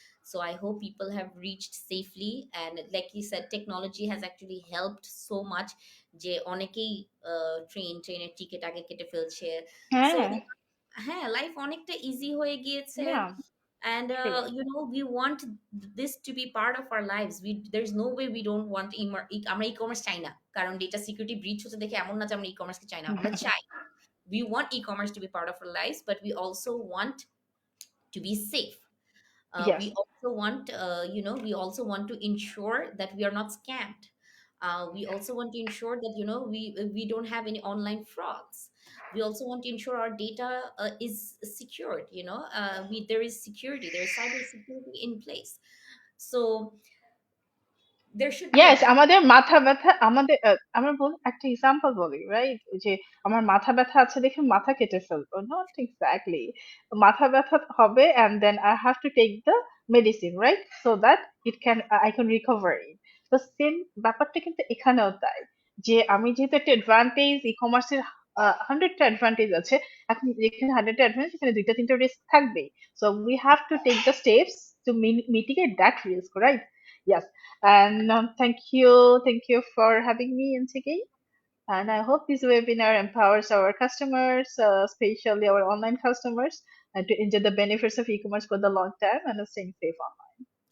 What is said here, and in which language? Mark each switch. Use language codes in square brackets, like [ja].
[en] So I hope people have reached safely, and like you said, technology has actually helped so much [bn] যে অনেকেই ট্রেনের ticket আগে কেটে ফেলছে। [en] So [bn] হ্যাঁ, হ্যাঁ, লাইফ অনেকটা ইজি হয়ে গিয়েছে। [en] yeah, And [bn] আসলেই। [en] we want this to be part of our lives. There's no way we don't want [bn] আমরা ই-কমার্স চাই না, কারণ ডেটা সিকিউরিটি ব্রিচ হচ্ছে দেখে এমন না যে আমরা ই-কমার্সকে চাই না, আমরা চাই। [en] We want e-commerce to be part of our lives, but we also want to be safe. We Yes. also want we also want to ensure that we are not scammed. We also want to ensure that we don't have any online frauds. We also want to ensure our data is secured. There is security, there is cyber security in place. So there should be a Yes, balance. [bn] আমাদের মাথা ব্যথা, আমাদের আমরা একটা example বলি, right? যে আমার মাথা ব্যথা আছে দেখে মাথা কেটে ফেলবো, [en] Not exactly. [bn] মাথা ব্যথা হবে [en] and then I have to take the medicine, right? So that I can recover it. [bn] তো সেম ব্যাপারটা কিন্তু এখানেও তাই, যে আমি যেহেতু একটা অ্যাডভান্টেজ ই কমার্সের 100টা অ্যাডভান্টেজ আছে, এখন যেখানে 100টা অ্যাডভান্টেজ সেখানে 2টা 3টা রিস্ক থাকবেই। [en] So we have to take the steps to mitigate that risk, right? Yes. And thank you for having me once again. And I hope this webinar empowers our customers, especially our online customers, to enjoy the benefits of e-commerce for the long term and staying safe online.